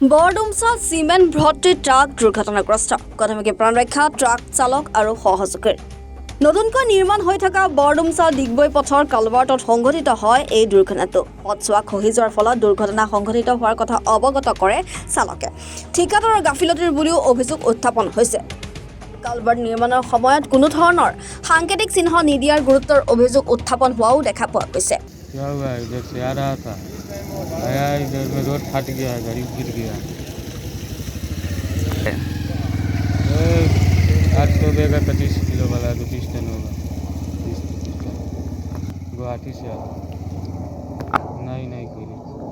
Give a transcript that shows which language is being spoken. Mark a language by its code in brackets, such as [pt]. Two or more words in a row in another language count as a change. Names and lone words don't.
[as] বৰডুমছা চিমেণ্ট ভৰ্তি ট্ৰাক দুৰ্ঘটনাগ্ৰস্ত প্ৰাথমিক প্ৰাণ ৰক্ষা ট্ৰাক চালক আৰু সহযোগীৰ নতুনকৈ নিৰ্মাণ হৈ থকা বৰডুমছা ডিগবৈ পথৰ কালভাৰ্টত সংঘটিত হয় এই দুৰ্ঘটনাটো পথছোৱা খহি যোৱাৰ ফলত দুৰ্ঘটনা সংঘটিত হোৱাৰ কথা অৱগত কৰে চালকে ঠিকাদাৰৰ গাফিলতিৰ বুলিও অভিযোগ উত্থাপন হৈছে কালভাৰ্ট নিৰ্মাণৰ সময়ত কোনো ধৰণৰ সাংকেতিক চিহ্ন নিদিয়াৰ গুৰুত্বৰ অভিযোগ উত্থাপন হোৱাও দেখা পোৱা গৈছে [hi] क्या हुआ है इधर से आ रहा था आया इधर में रोड फट गया गाड़ी गिर गया 800 का 25 किलो वाला 25 टन होगा गुवाहाटी से नहीं कोई नहीं